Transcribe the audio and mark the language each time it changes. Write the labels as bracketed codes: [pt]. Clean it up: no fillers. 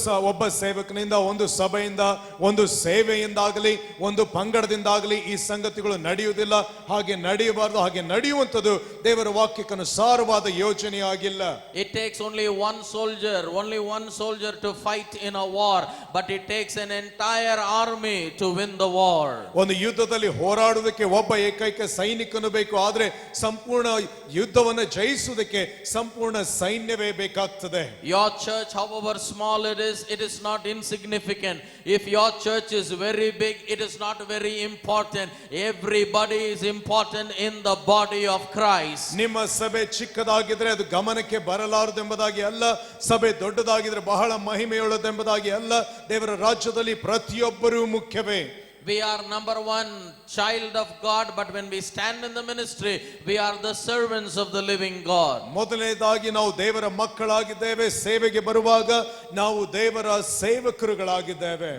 [kn] ಒಬ್ಬ ಸೇವಕನಿಂದ, ಒಂದು ಸಭೆಯಿಂದ, ಒಂದು ಸೇವೆಯಿಂದಾಗಲಿ, ಒಂದು ಪಂಗಡದಿಂದಾಗಲಿ ಈ ಸಂಗತಿಗಳು ನಡೆಯುವುದಿಲ್ಲ. ಹಾಗೆ ನಡೆಯಬಾರದು. ಹಾಗೆ ನಡೆಯುವಂಥದ್ದು ದೇವರ ವಾಕ್ಯಕ್ಕನುಸಾರವಾದ ಯೋಜನೆಯಾಗಿಲ್ಲ. [en] It takes only one soldier to fight in a war, but it takes an entire army to win the war. [kn] ಒಂದು ಯುದ್ಧದಲ್ಲಿ ಹೋರಾಡುವುದಕ್ಕೆ ಒಬ್ಬ ಏಕೈಕ ಸೈನಿಕನು ಬೇಕು, ಆದ್ರೆ ಸಂಪೂರ್ಣ ಯುದ್ಧವನ್ನು ಜಯಿಸುವುದಕ್ಕೆ ಸಂಪೂರ್ಣ ಸೈನ್ಯವೇ ಬೇಕಾಗ್ತದೆ. [en] Your church, however small it is not insignificant. If your church is very big, it is not very important. Everybody is important in the body of Christ. [kn] ನಿಮ್ಮ ಸಭೆ ಚಿಕ್ಕದಾಗಿದ್ರೆ ಅದು ಗಮನಕ್ಕೆ ಬರಲಾರದೆಂಬುದಾಗಿ ಅಲ್ಲ, ಸಭೆ ದೊಡ್ಡದಾಗಿದ್ರೆ ಬಹಳ ಮಹಿಮೆಯುಳ್ಳದೆಂಬುದಾಗಿ ಅಲ್ಲ. ದೇವರ ರಾಜ್ಯದಲ್ಲಿ ಪ್ರತಿಯೊಬ್ಬರೂ ಮುಖ್ಯವೇ. [en] We are number one child of God, but when we stand in the ministry, we are the servants of the living God. [kn] ಮೊದಲನೇದಾಗಿ ನಾವು ದೇವರ ಮಕ್ಕಳಾಗಿದ್ದೇವೆ. ಸೇವೆಗೆ ಬರುವಾಗ ನಾವು ದೇವರ ಸೇವಕರುಗಳಾಗಿದ್ದೇವೆ.